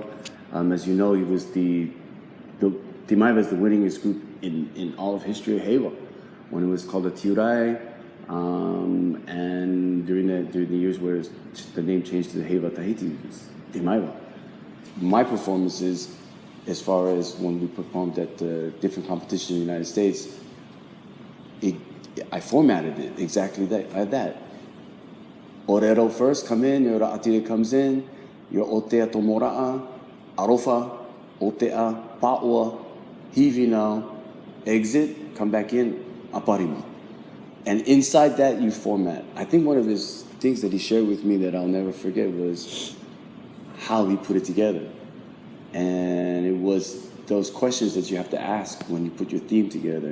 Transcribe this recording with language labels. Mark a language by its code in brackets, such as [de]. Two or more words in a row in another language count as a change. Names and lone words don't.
[en] As you know, he was the Timaiva is the winningest group in all of history of Heva, when it was called the Tiurai, and during the years where the name changed to the Heva Tahiti, it was Timaiva. My performances, as far as when we performed at different competitions in the United States, I formatted it exactly like that. Orero first, come in, your ra'atire comes in, your [ty] otea tomora'a, arofa, otea, pa'ua, [en] hivi now, exit, come back in, aparima. And inside that you format. I think one of his things that he shared with me that I'll never forget was how he put it together. And it was those questions that you have to ask when you put your theme together.